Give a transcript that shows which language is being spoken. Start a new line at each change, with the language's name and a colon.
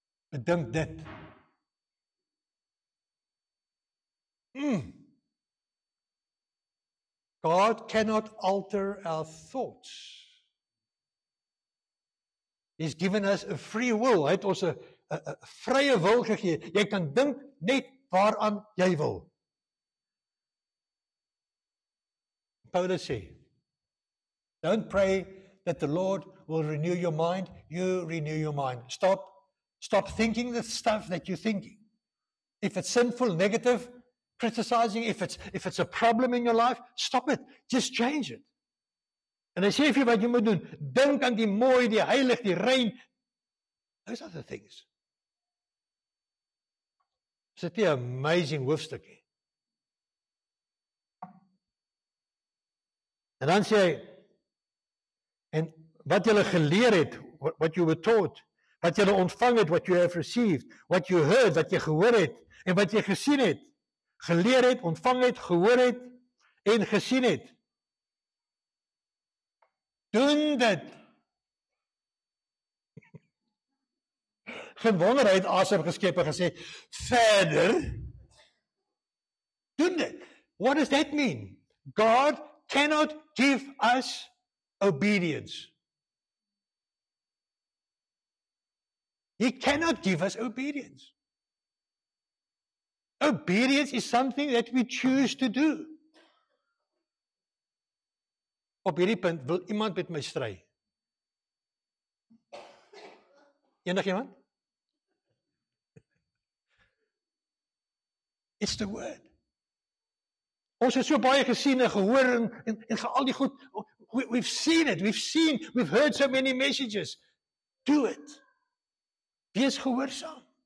Afrikaans: Bedink dit.
English: God cannot alter our thoughts. He's given us a free will.
Afrikaans: Hy het ons 'n vrye wil gegee. Jy kan dink net waaraan jy wil.
English: Paulus sê, don't pray that the Lord will renew your mind. You renew your mind. Stop thinking the stuff that you're thinking. If it's sinful, negative, criticizing, if it's a problem in your life, stop it. Just change it.
Afrikaans: En hy sê vir wat jy moet doen. Dink aan die mooi, die heilig, die rein.
English: Those are the things.
Afrikaans: Is dit nie 'n amazing hoofstuk nie? En dan sê hy, en wat jy geleer het,
English: what you were taught,
Afrikaans: wat jy ontvang het,
English: what you have received, what you heard,
Afrikaans: wat jy gehoor het, en wat jy gesien het, geleer het, ontvang het, gehoor het, en gesien het. Doen dit. Geen wonder, hy het asem geskep en gesê, verder, doen dit.
English: What does that mean? God cannot give us obedience. He cannot give us obedience. Obedience is something that we choose to do.
Afrikaans: Op hierdie punt wil iemand met my stry. Enigiemand?
English: It's the word.
Afrikaans: Ons het so baie gesien en gehoor en al die goed.
English: We've seen it. We've heard so many messages. Do it.
Afrikaans: Wees gehoorsaam.